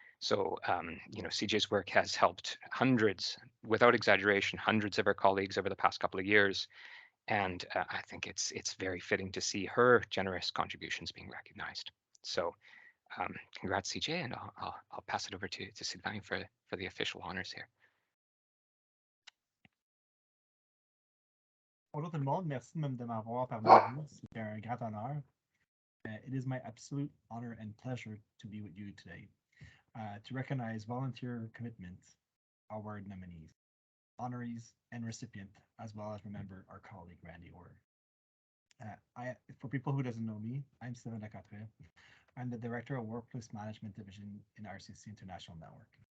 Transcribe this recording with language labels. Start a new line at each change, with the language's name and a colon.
English: So, CJ's work has helped hundreds, without exaggeration, hundreds of our colleagues over the past couple of years. And I think it's very fitting to see her generous contributions being recognized. So congrats, CJ, and I'll pass it over to Sylvain for the official honors here.
French: Bonjour tout le monde, merci de m'avoir parmi vous. C'est un grand honneur.
English: It is my absolute honor and pleasure to be with you today to recognize volunteer commitment award nominees, honorees, and recipient, as well as remember our colleague Randy-Orr. For people who doesn't know me, I'm Sylvain Lacatre. I'm the Director of Workplace Management Division in RCC International Network.